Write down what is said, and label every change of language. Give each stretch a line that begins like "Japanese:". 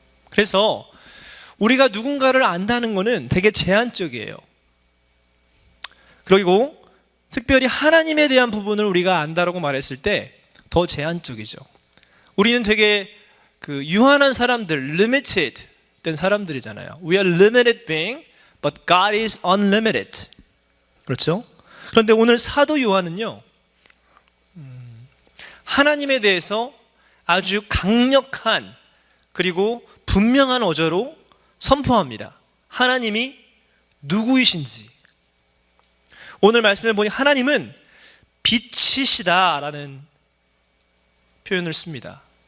Korean: 그래서 우리가 누군가를 안다는 것은 되게 제한적이에요. 그리고 특별히 하나님에 대한 부분을 우리가 안다라고 말했을 때 더 제한적이죠. 우리는 되게 유한한 사람들, limited 된 사람들이잖아요.
English: We are limited being, but God is unlimited.
Korean: 그렇죠? 그런데 오늘 사도 요한은요, 하나님에 대해서 아주 강력한 그리고 분명한 어조로 선포합니다. 하나님이 누구이신지. 오늘 말씀을 보니 하나님은 빛이시다라는 표현을 씁니다.